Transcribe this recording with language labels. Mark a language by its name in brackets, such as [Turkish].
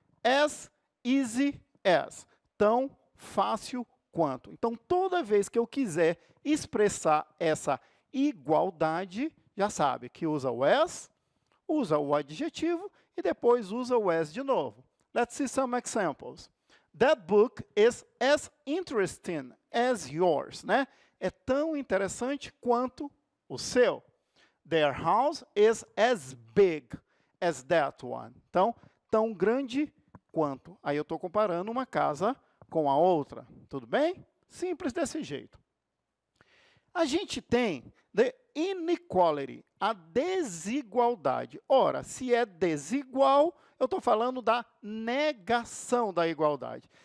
[English] As easy as. [Portuguese] Tão fácil quanto. Então, toda vez que eu quiser expressar essa igualdade, já sabe que usa o as, usa o adjetivo e depois usa o as de novo. [English] Let's see some examples. That book is as interesting as yours, né? [Portuguese] É tão interessante quanto o seu. [English] Their house is as big as that one. [Portuguese] Então, tão grande quanto. Aí eu estou comparando uma casa com a outra. Tudo bem? Simples desse jeito. A gente tem the inequality, a desigualdade. Ora, se é desigual, eu estou falando da negação da igualdade.